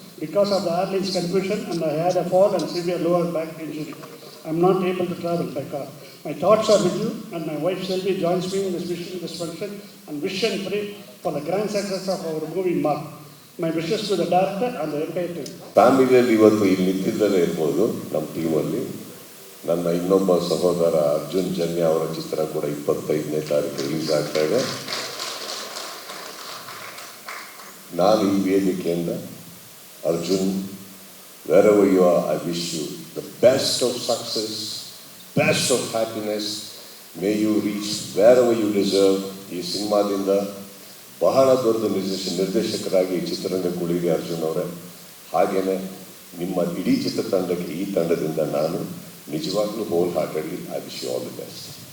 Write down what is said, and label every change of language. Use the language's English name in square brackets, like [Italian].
[English] Because of the airline's confusion and I had a fall and severe lower back injury, I am not able to travel by car. My thoughts are with you, and my wife Selvi joins me in this wishing this function and wish and pray for the grand success of our movie Mark. My wishes to the director and the entire team. [Kannada] ಫ್ಯಾಮಿಲಿಯಲ್ಲಿ ಇವತ್ತು ಇಲ್ಲಿ ನಿಂತಿದ್ದಲೇ ಇರ್ಬೋದು ನಮ್ಮ ಟೀಮಲ್ಲಿ. ನನ್ನ ಇನ್ನೊಬ್ಬ ಸಹೋದರ ಅರ್ಜುನ್ ಜನ್ಯ ಅವರ ಚಿತ್ರ ಕೂಡ 25ನೇ ತಾರೀಕು ರಿಲೀಸ್ ಆಗ್ತಾ ಇದೆ. ನಾನು ಈ ವೇದಿಕೆಯಿಂದ [English] Arjun, wherever you are, I wish you the best of success, best of happiness. May you reach wherever you deserve. [Kannada] ಈ ಸಿನಿಮಾದಿಂದ ಬಹಳ ದೊಡ್ಡ ನಿರ್ದೇಶಕರಾಗಿ ಈ ಚಿತ್ರರಂಗಕ್ಕೆ ಉಳಿಗೆ ಅರ್ಜುನ್ ಅವರೇ. ಹಾಗೆಯೇ ನಿಮ್ಮ ಇಡೀ ಚಿತ್ರತಂಡಕ್ಕೆ ಈ ತಂಡದಿಂದ ನಾನು ನಿಜವಾಗ್ಲೂ [English] Whole heartedly I wish you all the best.